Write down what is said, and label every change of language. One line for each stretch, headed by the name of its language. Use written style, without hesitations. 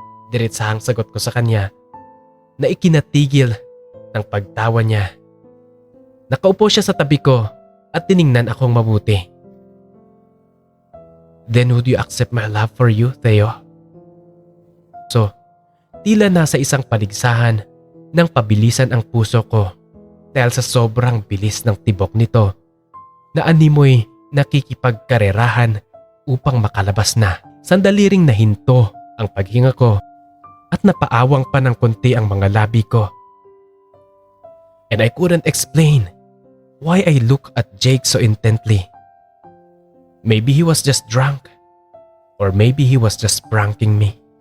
Filipino: Diretsahang sagot ko sa kanya na ikinatigil ng pagtawa niya. Nakaupo siya sa tabi ko at tiningnan akong mabuti.
English: Then would you accept my love for you, Theo?
Filipino: So, tila nasa isang paligsahan nang pabilisan ang puso ko dahil sa sobrang bilis ng tibok nito na animoy nakikipagkarerahan upang makalabas na. Sandali ring nahinto ang paghinga ko at napaawang pa ng konti ang mga labi ko.
English: And I couldn't explain why I looked at Jake so intently. Maybe he was just drunk or maybe he was just pranking me.